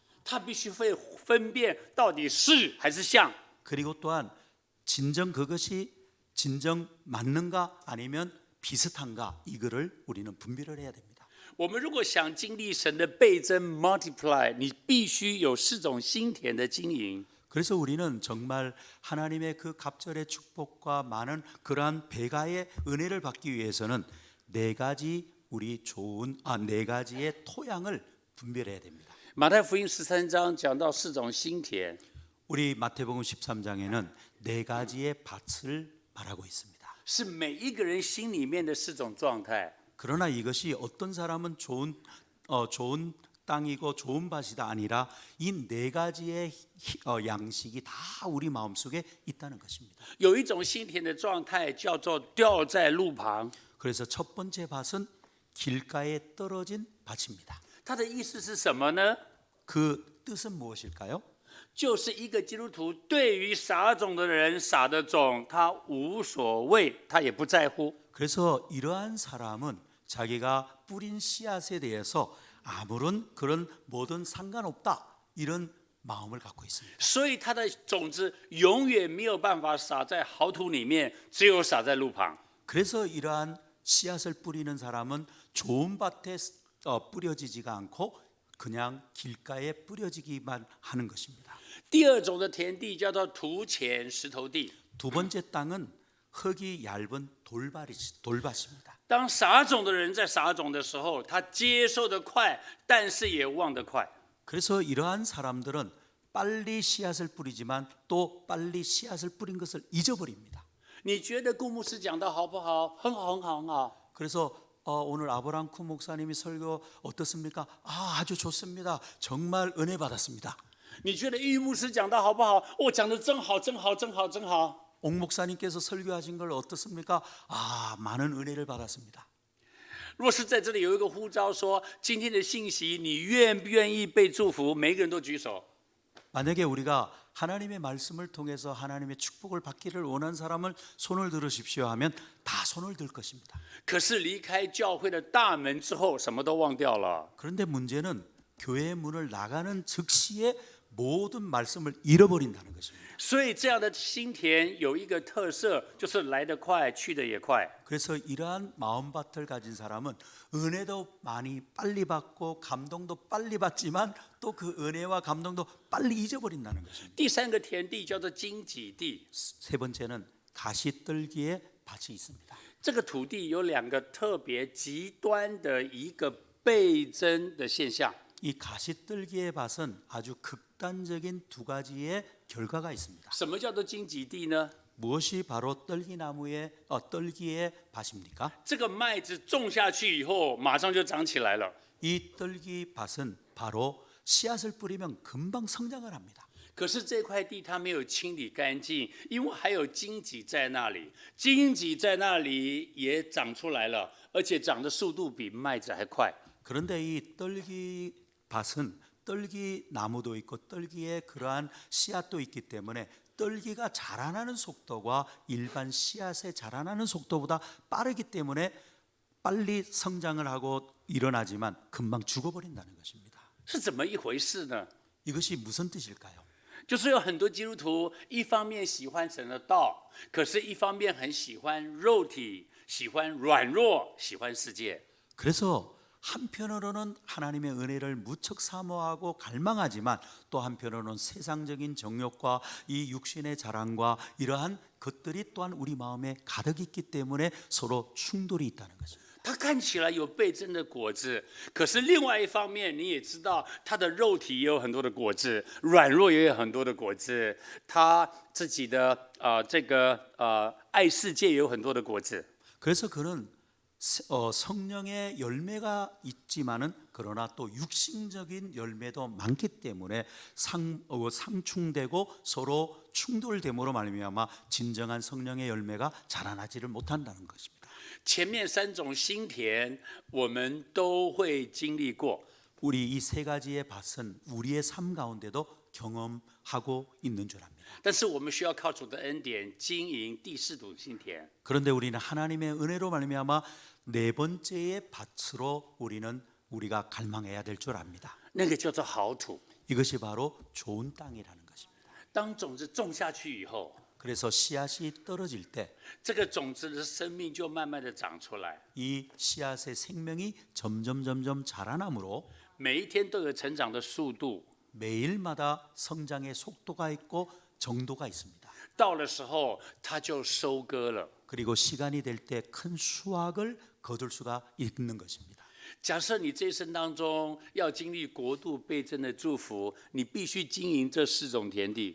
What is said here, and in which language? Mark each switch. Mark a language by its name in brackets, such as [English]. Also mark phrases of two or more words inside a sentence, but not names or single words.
[Chinese] 他必须会分辨到底是还是像。 [Korean] 그리고 또한 진정 그것이 진정 맞는가 아니면 비슷한가 이거를 우리는 분별을 해야 됩니다. [Chinese] 我们如果想经历神的倍增 multiply， 你必须有4种心田的经营。 [Korean] 그래서 우리는 정말 하나님의 그 갑절의 축복과 많은 그러한 배가의 은혜를 받기 위해서는 네 가지의 토양을 분별해야 됩니다. [Chinese] 马太福音13章讲到4种心田， [Korean] 우리 마태복음 13장에는 네 가지의 밭을 말하고 있습니다. [Chinese] 是每一个人心里面的4种状态。 [Korean] 그러나 이것이 어떤 사람은 좋은 땅이고 좋은 밭이다 아니라 이 네 가지의 양식이 다 우리 마음속에 있다는 것입니다. [Chinese] 有一种心田的状态叫做掉在路旁， [Korean] 그래서 첫 번째 밭은 길가에 떨어진 밭입니다. [Chinese] 它的意思是什么呢？ [Korean] 그 뜻은 무엇일까요? [Chinese] 就是一个基督徒对于撒种的人撒的种，他无所谓，他也不在乎。 [Korean] 그래서 이러한 사람은 자기가 뿌린 씨앗에 대해서 아무런 그런 뭐든 상관없다 이런 마음을 갖고 있습니다. [Chinese] 所以他的种子永远没有办法撒在好土里面，只有撒在路旁。 [Korean] 그래서 이러한 씨앗을 뿌리는 사람은 좋은 밭에 뿌려지지가 않고 그냥 길가에 뿌려지기만 하는 것입니다. [Chinese] 第二种的田地叫做土浅石头地。 [Korean] 두 번째 땅은 흙이 얇은 돌밭입니다. [Chinese] 当撒种的人在撒种的时候，他接受得快，但是也忘得快。 [Korean] 그래서 이러한 사람들은 빨리 씨앗을 뿌리지만 또 빨리 씨앗을 뿌린 것을 잊어버립니다. [Chinese] 你觉得顾牧师讲的好不好？很好，很好，很好。 [Korean] 그래서 오늘 아브람쿠 목사님이 설교 어떻습니까? 아주 좋습니다. 정말 은혜 받았습니다. [Chinese] 你觉得玉牧师讲的好不好？哦，讲的真好，真好，真好，真好。 [Korean] 옥 목사님께서 설교하신 걸 어떻습니까? 많은 은혜를 받았습니다. [Chinese] 若是在这里有一个呼召说，今天的信息你愿不愿意被祝福？每个人都举手。 [Korean] 만약에 우리가 하나님의 말씀을 통해서 하나님의 축복을 받기를 원하는 사람을 손을 들으십시오 하면 다 손을 들 것입니다. [Chinese] 可是离开教会的大门之后，什么都忘掉了。 [Korean] 그런데 문제는 교회 문을 나가는 즉시에 모든 말씀을 잃어버린다는 것입니다. [Chinese] 所以这样的心田有一个特色，就是来得快，去得也快。 [Korean] 그래서 이러한 마음밭을 가진 사람은 은혜도 많이 빨리 받고 감동도 빨리 받지만 또 그 은혜와 감동도 빨리 잊어버린다는 것입니다. [Chinese] 第三个田地叫做荆棘地， [Korean] 세 번째는 가시떨기의 밭이 있습니다. [Chinese] 这个土地有2个特别极端的一个倍增的现象。 [Korean] 이 가시떨기의 밭은 아주 극단적인 두 가지의 결과가 있습니다. [Chinese] 什么叫做荆棘地呢？ [Korean] 무엇이 바로 떨기나무의 떨기의 밭입니까? [Chinese] 这个麦子种下去以后，马上就长起来了。 [Korean] 이 떨기 밭은 바로 씨앗을 뿌리면 금방 성장을 합니다. [Chinese] 可是这块地它没有清理干净，因为还有荆棘在那里，荆棘在那里也长出来了，而且长的速度比麦子还快。 [Korean] 그런데 이 떨기 밭은 떨기 나무도 있고 떨기의 그러한 씨앗도 있기 때문에 떨기가 자라나는 속도가 일반 씨앗의 자라나는 속도보다 빠르기 때문에 빨리 성장을 하고 일어나지만 금방 죽어버린다는 것입니다. [Chinese] 是怎么一回事呢？ [Korean] 이것이 무슨 뜻일까요? [Chinese] 就是有很多基督徒一方面喜欢神的道，可是一方面很喜欢肉体，喜欢软弱，喜欢世界。 [Korean] 그래서 한편으로는 하나님의 은혜를 무척 사모하고 갈망하지만 또 한편으로는 세상적인 정욕과 이 육신의 자랑과 이러한 것들이 또한 우리 마음에 가득 있기 때문에 서로 충돌이 있다는 것입니다. [Chinese] 他看起来有倍增的果子，可是另外一方面，你也知道，他的肉体也有很多的果子，软弱也有很多的果子，他自己的爱世界也有很多的果子。 [Korean] 그래서 그는 성령의 열매가 있지만은 그러나 또 육신적인 열매도 많기 때문에 상충되고 서로 충돌됨으로 말미암아 진정한 성령의 열매가 자라나지를 못한다는 것입니다. [Chinese] 前面三种心田，我们都会经历过。 [Korean] 우리 이 세 가지의 밭은 우리의 삶 가운데도 경험하고 있는 줄 압니다. [Chinese] 但是我们需要靠主的恩典经营第四种心田。 [Korean] 그런데 우리는 하나님의 은혜로 말미암아 네 번째의 밭으로 우리가 갈망해야 될 줄 압니다. [Chinese] 那个叫做好土。 [Korean] 이것이 바로 좋은 땅이라는 것입니다. [Chinese] 当种子种下去以后， [Korean] 그래서 씨앗이 떨어질 때 [Chinese] 这个种子的生命就慢慢的长出来， [Korean] 이 씨앗의 생명이 점점 자라나므로 [Chinese] 每一天都有成长的速度。 [Korean] 매일마다 성장의 속도가 있고 정도가 있습니다. [Chinese] 到的时候，它就收割了。 [Korean] 그리고 시간이 될 때 큰 수확을 거둘 수가 있는 것입니다. [Chinese] 假设你这一生当中要经历国度倍增的祝福，你必须经营这四种田地。